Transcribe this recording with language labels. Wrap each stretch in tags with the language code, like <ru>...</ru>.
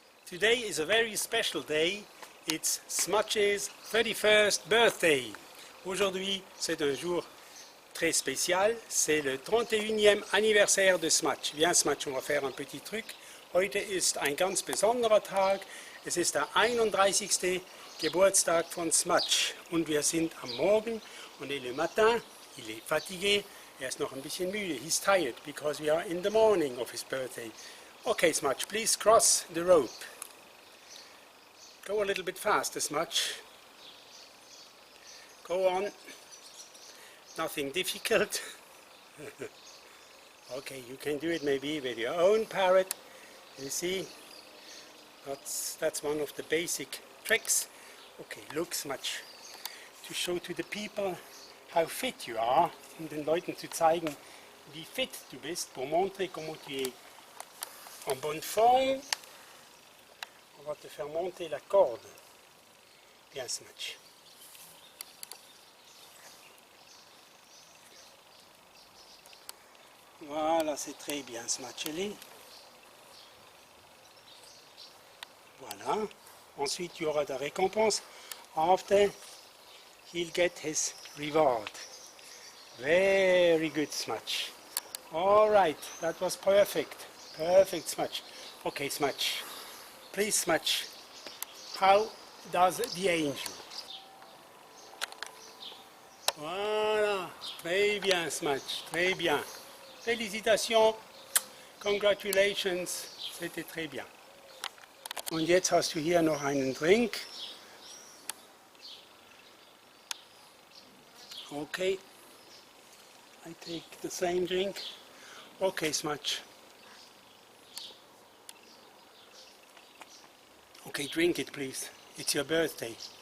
<en>Today is a very special day. It's Smudge's 31st birthday.</en> <fr>Aujourd'hui, c'est un jour très spécial. C'est le 31e anniversaire de Smudge. Viens Smudge, on va faire un petit truc.</fr> <de>Heute ist ein ganz besonderer Tag. Es ist der 31. Geburtstag von Smudge. Und wir sind am Morgen und</de> <fr>le matin, il est fatigué.</fr> <de>Ist noch ein bisschen müde.</de> <en>He's tired because we are in the morning of his birthday. Okay, Smudge, please cross the rope. Go a little bit faster, Smudge. Go on. Nothing difficult. Okay, you can do it maybe with your own parrot. You see, that's one of the basic tricks. Okay, look, Smudge. To show to the people how fit you are,</en> <de>um den Leuten zu zeigen, wie fit du bist,</de> <fr>pour montrer comment tu es en bonne forme. On va te faire monter la corde. Bien, Smudge. Voilà, c'est très bien, Smudge. Voilà. Ensuite, il y aura de récompense.</fr> <en>After, he'll get his reward. Very good, Smudge. All right, that was perfect. Perfect, Smudge. Okay, Smudge. Please, Smudge, how does the angel?</en> <fr>Voilà, très bien, Smudge, très bien. Félicitations, congratulations, c'était très bien.</fr> <de>Und jetzt hast du hier noch einen Drink.</de> <en>Okay, I take the same drink. Okay, Smudge. Okay, drink it, please. It's your birthday.</en>